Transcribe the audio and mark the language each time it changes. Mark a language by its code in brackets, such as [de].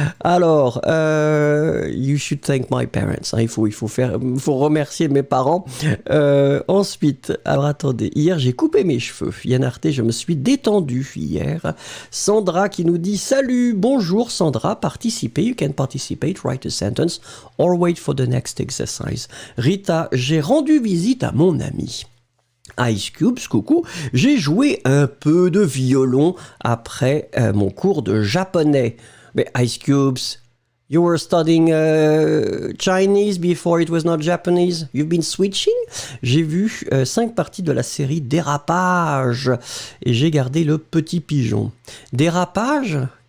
[en] Alors, you should thank my parents. [fr] Hein, il faut remercier mes parents. Ensuite, alors attendez, hier j'ai coupé mes cheveux. Yann Arte, je me suis détendu hier. Sandra qui nous dit salut, bonjour Sandra, participez. [en] You can participate, write a sentence or wait for the next exercise. [fr] Rita, j'ai rendu visite à mon ami. Ice Cubes, coucou, j'ai joué un peu de violon après mon cours de japonais. Mais [en] Ice Cubes, you were studying Chinese before it was not Japanese. You've been switching? [fr] J'ai vu 5 parties de la série Dérapage et j'ai gardé le petit pigeon. Dérapage?